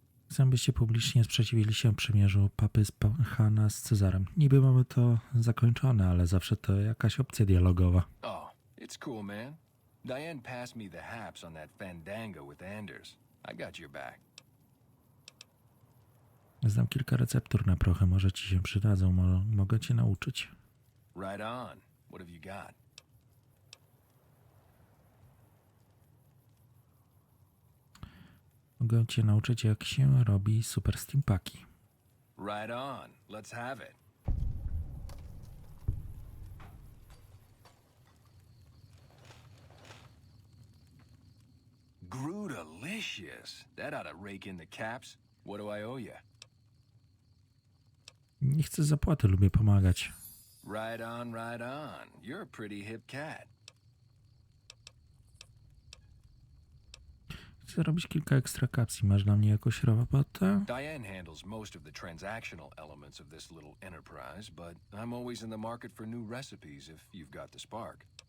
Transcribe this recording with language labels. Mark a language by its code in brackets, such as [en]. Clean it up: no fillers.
[pl] Chcę, byście publicznie sprzeciwili się przymierzu papy z Chana z Cezarem. Niby mamy to zakończone, ale zawsze to jakaś opcja dialogowa. [en] Oh, it's cool, man. Diane passed me the haps on that fandango with Anders. I got your back. [pl] Znam kilka receptur na prochy, może ci się przydadzą, mogę cię nauczyć. [en] Right on. What have you got? [pl] Mogę cię nauczyć, jak się robi super steampaki. [en] Right on. Let's have it. Grudelicious. That ought to rake in the caps. What do I owe you? [pl] Nie chcę zapłaty, lubię pomagać. [en] Right on, right on. You're a pretty hip cat. [pl] Chcę robić kilka ekstra kapsli. Masz dla mnie jakąś robotę? [en] Diane handles most of the transactional elements of this little enterprise, but I'm always in the market for new recipes if you've got the spark.